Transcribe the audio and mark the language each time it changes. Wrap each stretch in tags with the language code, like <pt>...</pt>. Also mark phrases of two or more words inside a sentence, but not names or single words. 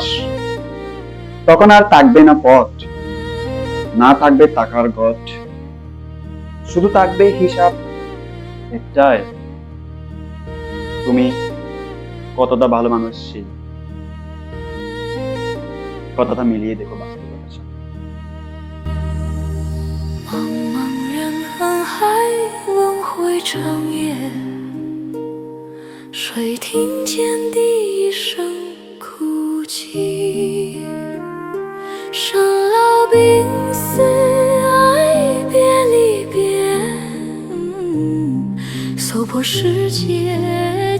<bn>তখন আর থাকবে না পথ, না থাকবে টাকার গঠ, শুধু থাকবে হিসাব একটাই, তুমি কতটা ভালো মানুষ ছিলে। কথাটা মিলিয়ে দেখো বাস্তবতার সাথে।</bn> <zh>茫茫人海，轮回长夜，谁听见第一声哭泣？生老病死，爱别离别，走破世界。</zh>